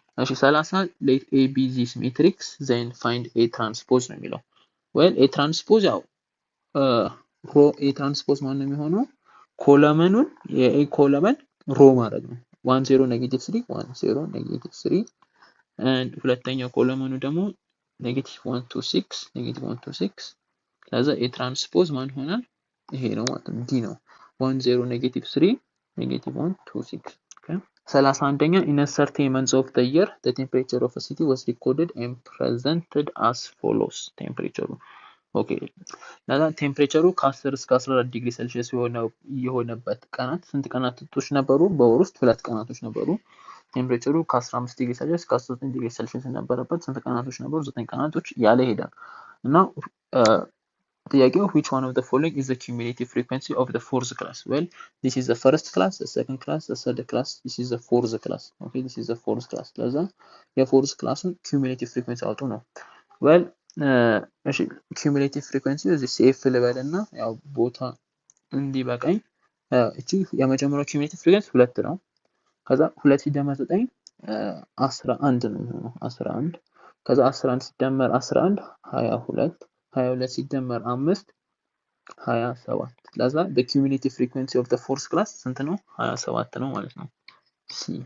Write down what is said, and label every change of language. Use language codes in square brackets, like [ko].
[am] እሺ 30 let a be this matrix then find a transpose ነው የሚለው። well a transpose ያው a transpose ማለት ነው የሚሆነው ኮለመኑን የa ኮለመን ሮ ማድረግ ነው። 1 0 negative 3 1 0 negative 3 and ሁለተኛው ኮለመኑ ደግሞ negative 1 2 6 negative 1 2 6 ለዛ a transpose ማን ይሆናል? ይሄ ነው ማለት ነው d ነው 1 0 negative 3 negative 1 2 6. [en] okay 31ኛ in a certain months of the year the temperature of a city was recorded and presented as follows. [am] temperature okay ለዛ ቴምፕሬቸሩ ከ10 እስከ 14 ዲግሪ ሴልሺየስ የሆነበት ቀናት ስንት ቀናቶች ነበሩ? በወር ውስጥ 2 ቀናቶች ነበሩ። ቴምፕሬቸሩ ከ15 ዲግሪ ሴልሺየስ እስከ 19 ዲግሪ ሴልሺየስ የነበረበት ስንት ቀናቶች ነበሩ? 9 ቀናቶች ያለ ይሄዳል እና [en] ጥያቄው which one of the following is the cumulative frequency of the fourth class? Well, this is the first class, the second class, the third class, this is the fourth class. [am] Okay, this is the fourth class. ለዛ የፎርዝ ክላሱን cumulative frequency አውጡ ነው። well እሺ cumulative frequency እዚህ ሴፍ ልበልና ያው ቦታ እንዲበቃኝ እቺ የመጀመሪያው cumulative frequency 2 ነው። ከዛ 2 ሲደመር 9 11 ነው የሚሆነው 11 ከዛ 11 ሲደመር 11 22 22 ሲደመር 5 27 ለዛ the cumulative frequency of the fourth class ስንት ነው 27 ነው ማለት ነው። እሺ